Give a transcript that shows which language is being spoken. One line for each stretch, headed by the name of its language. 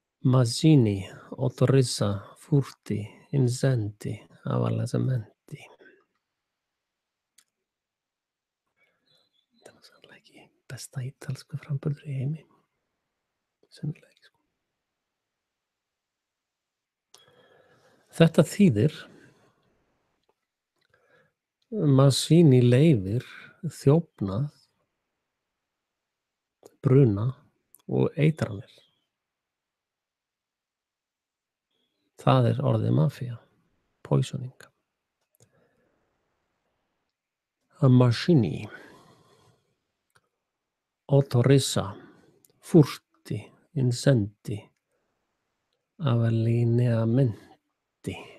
Italian: Mazzini autorizza furti, incendi, avallasamenti.
Icelandic: Það er sannlega ekki besta ítalsku framburður í heimi. Sennilega ekki sko. Þetta þýðir Mazzini leyfir þjófnað, bruna og eitranir. Það er orðið mafía, poisoning.
Italian: Mazzini autorizza furti, incendi, avvelenamenti.